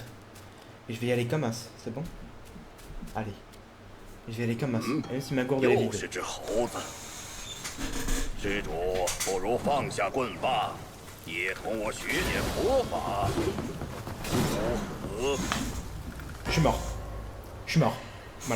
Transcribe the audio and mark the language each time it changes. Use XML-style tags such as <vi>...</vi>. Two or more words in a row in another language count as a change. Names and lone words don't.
<fr>Et je vais y aller comme as, c'est bon? Allez. Je vais aller comme as, même si ma gourde elle est</fr> <zh>又</zh> <fr>vide.</fr> <zh>是只猴子。施主不如放下棍棒，也同我学点佛法，如何？</zh> <fr>Je suis mort. Je suis mort. Voilà.</fr>